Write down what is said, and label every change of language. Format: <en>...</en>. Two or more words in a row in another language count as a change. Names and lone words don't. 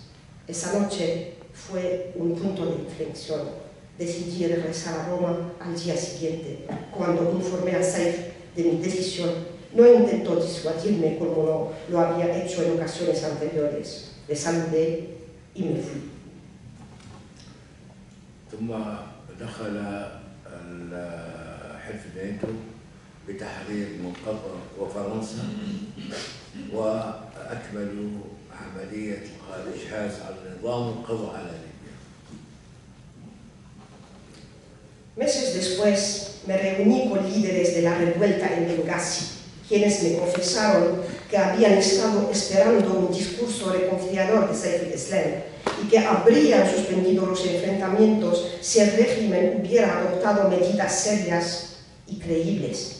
<es>Esa noche fue un punto de inflexión. Decidí regresar a Roma al día siguiente. Cuando informé a Saif de mi decisión, no intentó disuadirme como lo había hecho en ocasiones anteriores. Le saludé y me fui.</es> <ar>ثم دخل حلف الناتو بتحرير من قطر وفرنسا وأكملوا عملية الإجهاز على النظام والقضاء على ليبيا.</ar> <es>Meses después me reuní con líderes de la revuelta en Bengasi, quienes me confesaron que habían estado esperando un discurso reconciliador de Saif al-Islam y que habrían suspendido los enfrentamientos si el régimen hubiera adoptado medidas serias y creíbles.</es>